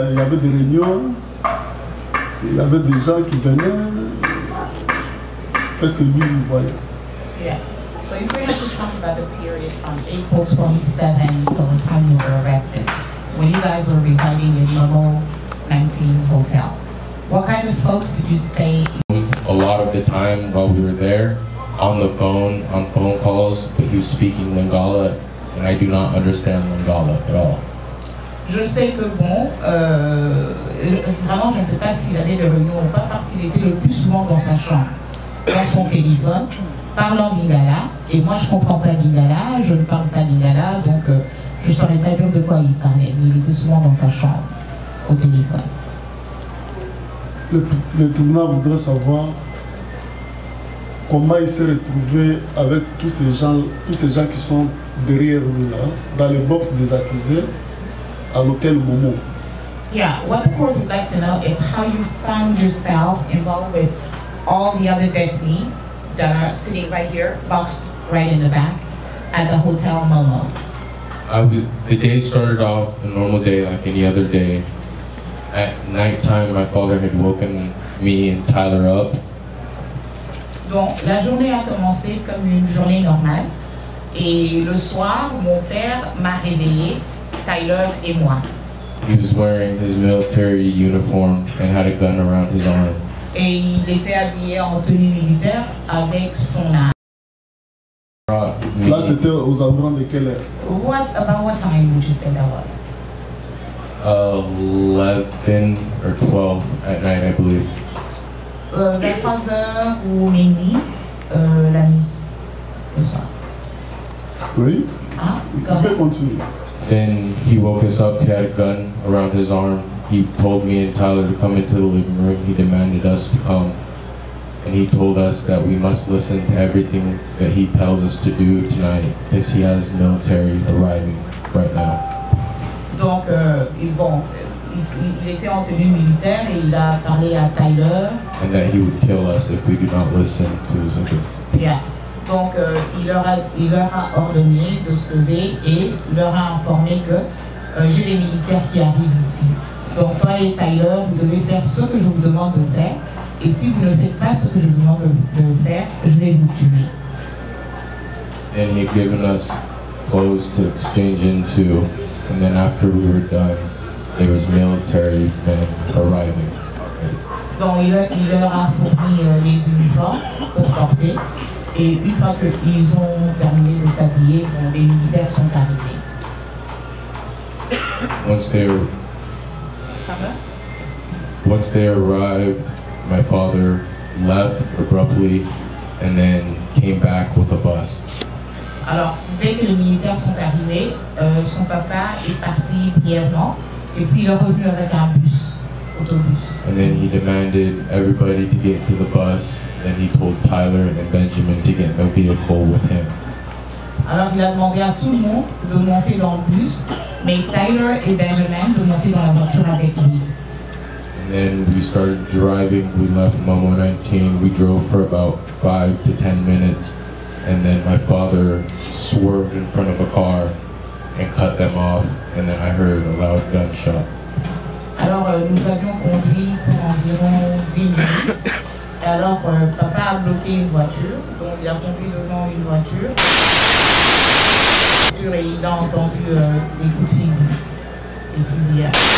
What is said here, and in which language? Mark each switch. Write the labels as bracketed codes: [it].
[fr] Il y avait des réunions, il y avait des gens qui venaient. Qu'est-ce que lui il voyait? [en] Yeah. So if we have to talk about the period from April 27 till the time you were arrested, when you guys were residing in Momo 19 Hotel, what kind of folks did you stay? A lot of the time while we were there, on the phone, on phone calls, but he was speaking Lingala, and I do not understand Lingala at all. [fr] Je sais que bon, vraiment je ne sais pas s'il avait des réunions ou pas parce qu'il était le plus souvent dans sa chambre, dans son téléphone, parlant lingala, et moi je ne comprends pas lingala, je ne parle pas lingala, donc je ne saurais pas dire de quoi il parlait, mais il était souvent dans sa chambre, au téléphone. Le tribunal voudrait savoir comment il s'est retrouvé avec tous ces gens qui sont derrière lui là, dans les box des accusés, à l'hôtel Momo. [en] Yeah, what the court would like to know is how you found yourself involved with all the other detainees that are sitting right here, boxed right in the back, at the Hotel Momo. The day started off a normal day like any other day. At nighttime, my father had woken me and Tyler up. [fr] Donc, la journée a commencé comme une journée normale. Et le soir, mon père m'a réveillé, Tyler et moi. [en] He was wearing his military uniform and had a gun around his arm. [fr] Et il était habillé en tenue militaire avec son arme. Là, c'était aux environs de quelle heure? [en] About what time would you say that was? 11 or 12 at night, I believe. [fr] Vers 3h ou minuit, la nuit, le soir. Oui. Ah, il peut continuer. [en] Then he woke us up, he had a gun around his arm. He told me and Tyler to come into the living room. He demanded us to come. And he told us that we must listen to everything that he tells us to do tonight because he has military arriving right now. [fr] Donc, il était en tenue militaire et il a parlé à Tyler. [en] And that he would kill us if we do not listen to his orders. Yeah. [fr] Donc, il leur a ordonné de se lever et leur a informé que j'ai les militaires qui arrivent ici. Donc, toi et Tyler, vous devez faire ce que je vous demande de faire. Et si vous ne faites pas ce que je vous demande de faire, je vais vous tuer. [en] And he had given us clothes to exchange into. And then after we were done, there was military men arriving. [fr] Donc, il leur a fourni les uniformes pour porter. Et une fois qu'ils ont terminé de s'habiller, les militaires sont arrivés. [en] Once they arrived, my father left abruptly and then came back with a bus. [fr] Alors, dès que les militaires sont arrivés, son papa est parti brièvement et puis il est revenu avec un autobus. [en] And then he demanded everybody to get into the bus. Then he told Tyler and Benjamin to get in the vehicle with him. [fr] Alors il a demandé à tout le monde de monter dans le bus, mais Tyler et Benjamin de monter dans la voiture avec lui. [en] And then we started driving. We left Momo 19. We drove for about 5 to 10 minutes. and then my father swerved in front of a car and cut them off, and then I heard a loud gunshot. [fr] Alors nous avions conduit pour environ 10 minutes. Et alors papa a bloqué une voiture, donc il a conduit devant une voiture. Et il a entendu des coups de fusil, des fusillades.